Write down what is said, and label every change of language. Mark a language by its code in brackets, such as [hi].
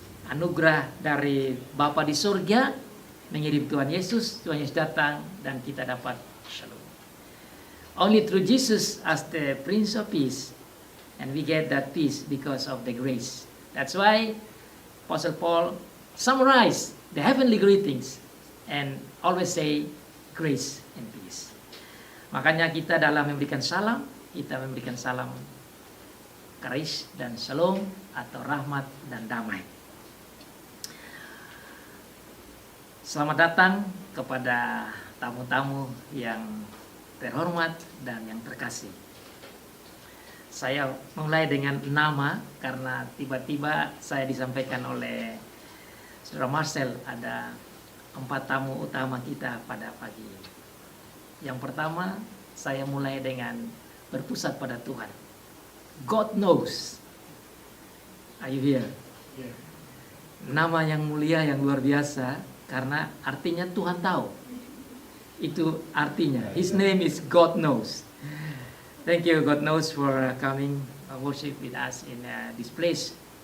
[id] Anugerah dari Bapa di surga mengirim Tuhan Yesus datang dan kita dapat shalom. [en] Only through Jesus as the Prince of Peace, and we get that peace because of the grace. That's why Apostle Paul summarized the heavenly greetings and always say grace and peace. [id] Makanya kita dalam memberikan salam, kita memberikan salam karis dan shalom atau rahmat dan damai. Selamat datang kepada tamu-tamu yang terhormat dan yang terkasih. Saya mulai dengan nama karena tiba-tiba saya disampaikan oleh Saudara Marcel ada 4 tamu utama kita pada pagi ini. Yang pertama, saya mulai dengan berpusat pada Tuhan. [en] God knows. Are you here? Yeah. [id] Nama yang mulia, yang luar biasa, karena artinya Tuhan tahu. Itu artinya. [en] His name is God knows. Thank you, God knows, for coming worship with us in this place.